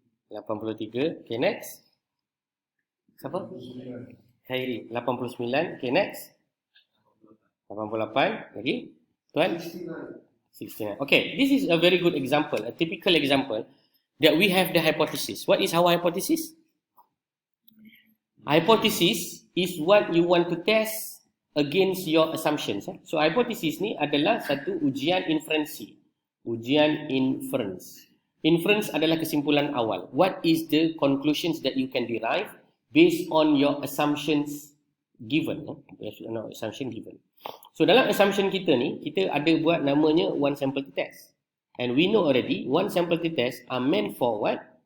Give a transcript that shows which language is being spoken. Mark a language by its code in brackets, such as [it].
[en] 83. Okay, next. Siapa? Khairi. 89. Okay, next. 88. Lagi? Tuan? 69. Okay, this is a very good example, a typical example that we have the hypothesis. What is our hypothesis? Hypothesis is what you want to test against your assumptions. [ms] So hypothesis ni adalah satu ujian inferensi. Ujian inference. Inference adalah kesimpulan awal. [en] What is the conclusions that you can derive based on your assumptions given? Assumption given. [ms] So dalam assumption kita ni, kita ada buat namanya one sample test. [en] And we know already, one sample test are meant for what?